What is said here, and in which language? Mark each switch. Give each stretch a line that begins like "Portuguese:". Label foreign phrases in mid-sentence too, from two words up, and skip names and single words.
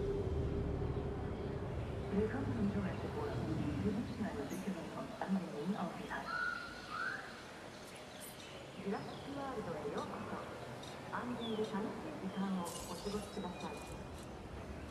German: Willkommen in Jurassic World. Wir wünschen eine sichere und angenehme Aufenthalt.
Japanese: Jurassic World へようこそ。安全で楽しい時間をお過ごしください。